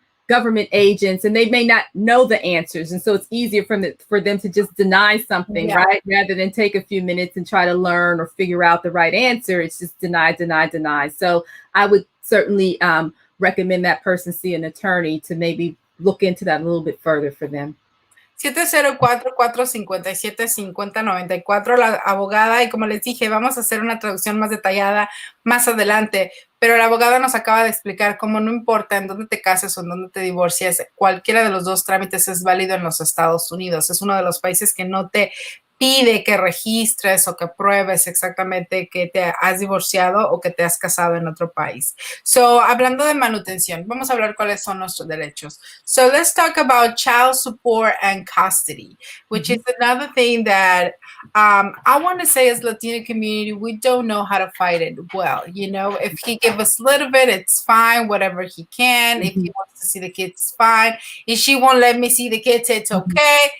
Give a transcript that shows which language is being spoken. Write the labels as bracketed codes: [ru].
[en] government agents, and they may not know the answers. And so it's easier for them to just deny something, right? Rather than take a few minutes and try to learn or figure out the right answer. It's just deny, deny, deny. So I would certainly recommend that person see an attorney to maybe look into that a little bit further for them. [es] 704-457-5094, la abogada, y como les dije, vamos a hacer una traducción más detallada más adelante, pero la abogada nos acaba de explicar cómo no importa en dónde te cases o en dónde te divorcies, cualquiera de los dos trámites es válido en los Estados Unidos. Es uno de los países que no te pide que registres o que pruebes exactamente que te has divorciado o que te has casado en otro país. So, hablando de manutención, vamos a hablar cuáles son nuestros derechos. [en] So, let's talk about child support and custody, which is another thing that I want to say as Latino community, we don't know how to fight it well. You know, if he gives us a little bit, it's fine, whatever he can. If he wants to see the kids, it's fine. If she won't let me see the kids, it's okay.